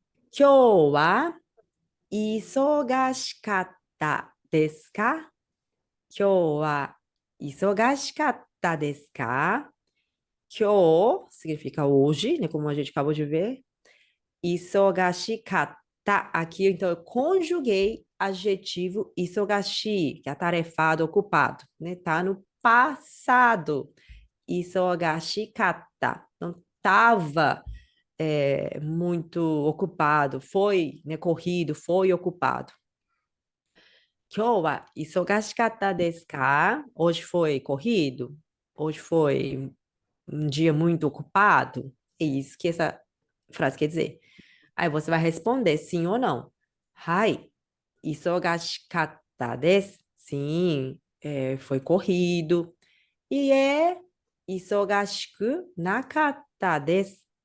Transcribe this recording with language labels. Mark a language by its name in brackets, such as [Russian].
[Japanese] 今日は忙しかったですか？今日は忙しかったですか？ [Portuguese] 今日 significa hoje, né, como a gente acabou de ver. Isogashikatta, aqui então eu conjuguei adjetivo isogashi, que é atarefado, ocupado, né? Tá no passado. Isogashikatta. Não tava muito ocupado, foi, né, corrido, foi ocupado. [Japanese] 今日は忙しかったですか? [Portuguese] Hoje foi corrido? Hoje foi um dia muito ocupado? É isso que essa frase quer dizer. Aí você vai responder sim ou não. [Japanese] Hai, isogashikatta desu. [Portuguese] Sim, foi corrido. E [Japanese] isogashiku nakatta desu.